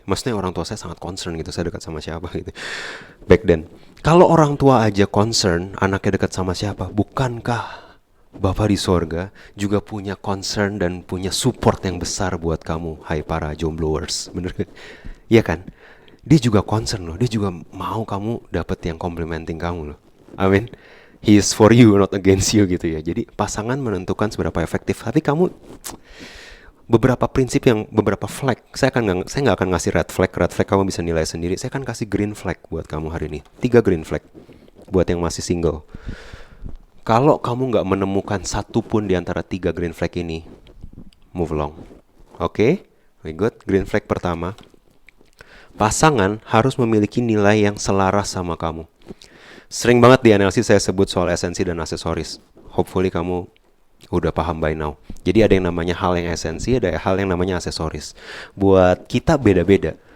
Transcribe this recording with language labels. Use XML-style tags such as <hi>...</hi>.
<id>Maksudnya orang tua saya sangat concern gitu, saya dekat sama siapa gitu.</id> <en>Back then,</en> <id>kalau orang tua aja concern anaknya dekat sama siapa, bukankah Bapa di sorga juga punya concern dan punya support yang besar buat kamu, hai para jombloers, bener gak? Iya kan? Dia juga concern loh, dia juga mau kamu dapet yang complimenting kamu loh. Amin.</id> <en>He is for you, not against you</en> <id>gitu ya. Jadi pasangan menentukan seberapa efektif. Tapi kamu beberapa prinsip yang beberapa flag. Saya nggak akan ngasih red flag kamu bisa nilai sendiri. Saya akan kasih green flag buat kamu hari ini. 3 green flag buat yang masih single. Kalau kamu nggak menemukan satu pun di antara 3 green flag ini,</id> <en>move along.</en> <id>Oke?</id> <en>Very good.</en> <id>Green flag pertama, pasangan harus memiliki nilai yang selaras sama kamu. Sering banget di analisis saya sebut soal esensi dan aksesoris. Hopefully kamu udah paham</id> <en>by now.</en> <id>Jadi ada yang namanya hal yang esensi, ada hal yang namanya aksesoris. Buat kita beda-beda.</id>